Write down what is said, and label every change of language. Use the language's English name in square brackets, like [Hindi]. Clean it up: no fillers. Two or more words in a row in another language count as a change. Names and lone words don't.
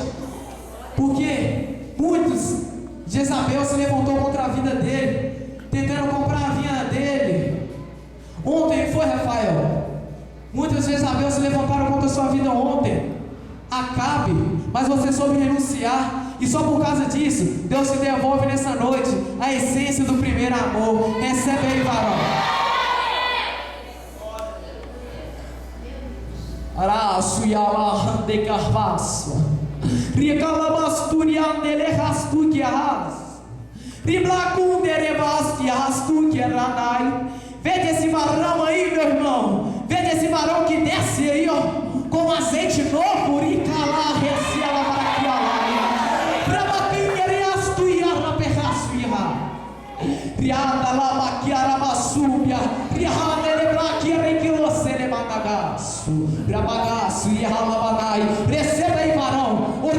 [Portuguese] Porque muitos, Jezabel se levantou contra a vida dele, tentando comprar a vinha dele. Ontem foi, Rafael, Muitas Jezabel se levantaram contra a sua vida ontem. Acabe, mas você soube renunciar. E só por causa disso, Deus te devolve nessa noite a essência do primeiro amor. Recebe aí, varão. Arasuyala de carvaço. Ricalabasturiandele rastuquias. Vede esse varão aí, meu irmão. Vede esse varão que desce aí, ó, com azeite novo. Receba aí, varão.